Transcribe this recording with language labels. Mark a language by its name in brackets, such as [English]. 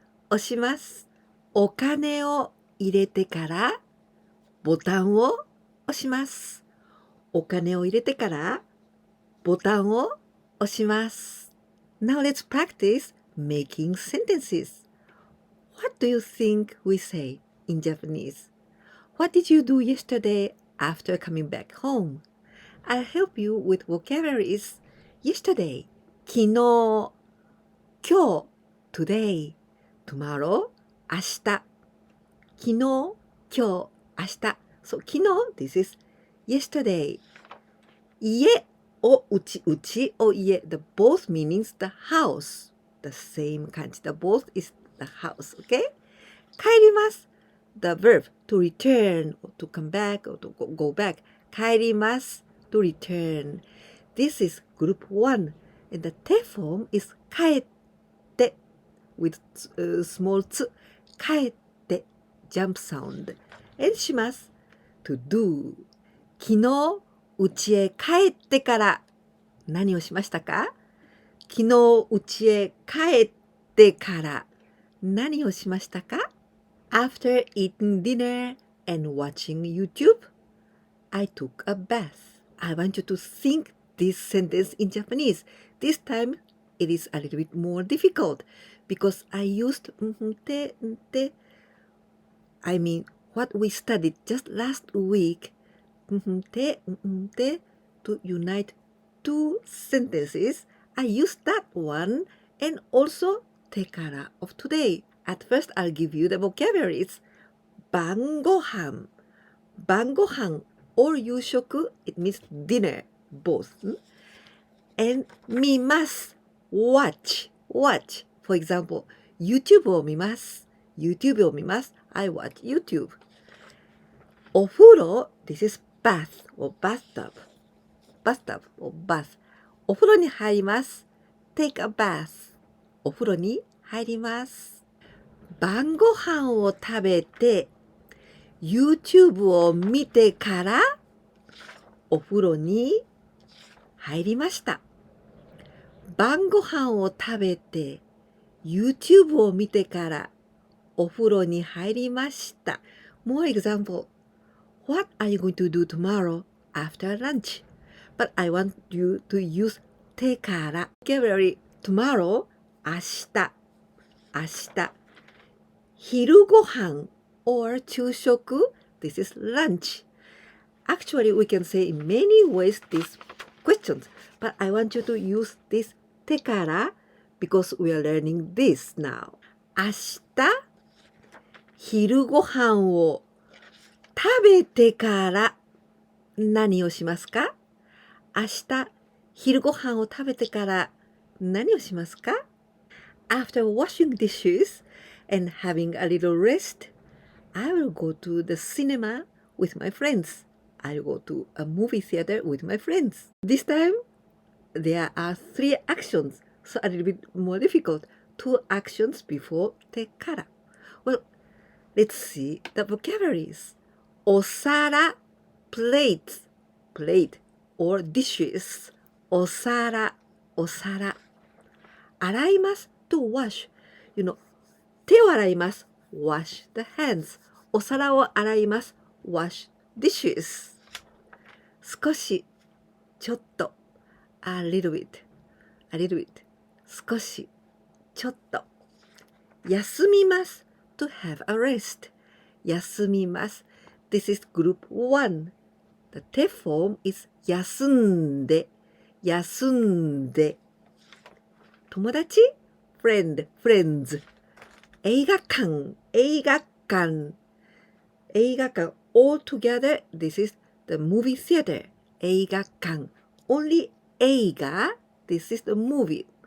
[Japanese] 押しますお金を入れてからボタンを押しますお金を入れてからボタンを押します [English] Now let's practice making sentences. What do you think we say in Japanese? What did you do yesterday after coming back home? I'll help you with vocabularies. Yesterday, 昨日、今日、today, tomorrow, 明日。 [Japanese] 昨日、今日、明日。 [English] So, 昨日、this is yesterday. [Japanese] 家をうちを家。 [English] The both meanings the house. The same 感じ。The both is the house. Okay? 帰ります。 The verb to return or to come back or to go back. 帰ります。To return. This is group 1. And the te form is 帰って with small つ。帰って jump sound. And します。To do. [Japanese] 昨日、家へ帰ってから何をしましたか？昨日、家へ帰ってから何をしましたか？ [English] After eating dinner and watching YouTube, I took a bath. I want you to think this sentence in Japanese. This time, it is a little bit more difficult because I used te. I mean, what we studied just last week, te to unite two sentences. I used that one and also te kara of today. At first, I'll give you the vocabularies. 晩ごはん 晩ごはん or 夕食 it means dinner both and 見ます watch for example YouTube を見ます I watch YouTube お風呂 this is bath or bathtub or bath [Japanese] お風呂に入ります [English] take a bath お風呂に [Japanese] 入ります。晩ご飯を食べて、YouTube を見てからお風呂に入りました。晩ご飯を食べて、YouTube を見てからお風呂に入りました。 [English] More example. What are you going to do tomorrow after lunch? But I want you to use てから。 Vocabulary tomorrow 明日。明日。昼ご飯 or 昼食 This is lunch. Actually, we can say in many ways these questions. But I want you to use this てから because we are learning this now. [Japanese] 明日昼ご飯を食べてから何をしますか？明日昼ご飯を食べてから何をしますか？ [English] After washing dishes and having a little rest, I will go to the cinema with my friends. I'll go to a movie theater with my friends. This time, there are 3 actions, so a little bit more difficult. 2 actions before てから。 Well, let's see the vocabularies. お皿 plates, plate or dishes. [Japanese] お皿、お皿。 [English] 洗います to wash. You know, [Japanese] 手を洗います [English] wash the hands. [Japanese] お皿を洗います [English] wash dishes. 少し、ちょっと a little bit, a little bit. [Japanese] 少し、ちょっと。 [English] 休みます to have a rest. 休みます。This is group 1. The 手 form is 休んで、休んで。友達 friend, friends. 映画館、映画館。映画館 all together, this is the movie theater. 映画館。 Only 映画 this is the movie.